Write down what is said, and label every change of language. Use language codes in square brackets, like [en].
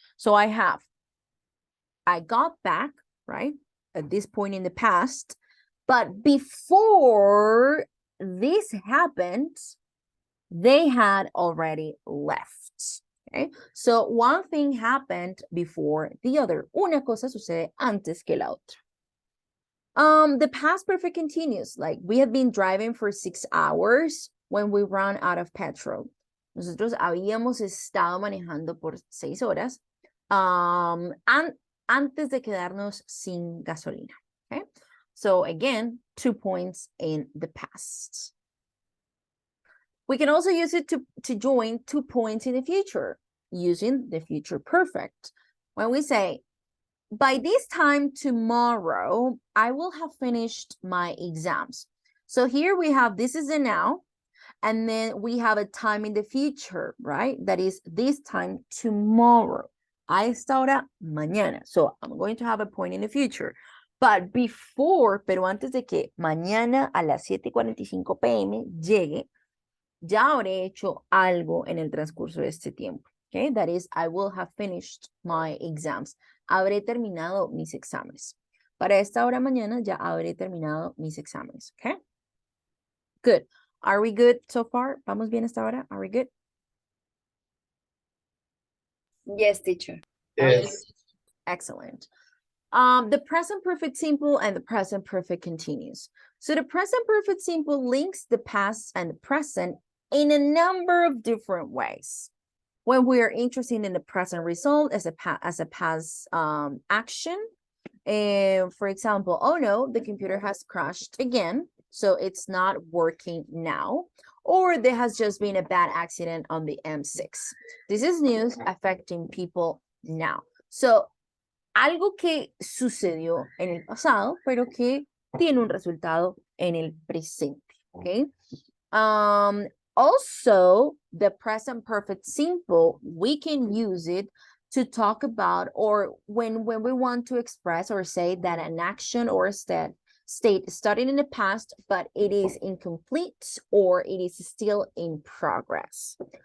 [en] So I got back, right, at this point in the past, but before this happened, they had already left. Okay, so one thing happened before the other. [es] Una cosa sucede antes que la otra. [en] The past perfect continuous, like we have been driving for 6 hours when we ran out of petrol. [es] Nosotros habíamos estado manejando por 6 horas. Antes de quedarnos sin gasolina. [en] Okay, so again, 2 points in the past. We can also use it to join 2 points in the future using the future perfect. When we say, by this time tomorrow, I will have finished my exams. So here we have, this is the now, and then we have a time in the future, right? That is this time tomorrow. [es] A esta hora, mañana. [en] So I'm going to have a point in the future. But before, [es] pero antes de que mañana a las 7:45 p.m. llegue, ya habré hecho algo en el transcurso de este tiempo. [en] Okay, that is, I will have finished my exams. [es] Habré terminado mis exámenes. Para esta hora mañana ya habré terminado mis exámenes. [en] Okay, good. Are we good so far? [es] ¿Vamos bien hasta ahora? [en] Are we good? Yes, teacher. Yes. Excellent. The present perfect simple and the present perfect continuous. So the present perfect simple links the past and the present in a number of different ways. When we are interested in the present result as a past action, for example, oh no, the computer has crashed again, so it's not working now. Or there has just been a bad accident on the M6. This is news affecting people now. [es] So, algo que sucedió en el pasado, pero que tiene un resultado en el presente, okay? [en] Also, the present perfect simple, we can use it to talk about, or when we want to express or say that an action or a state started in the past, but it is incomplete or it is still in progress.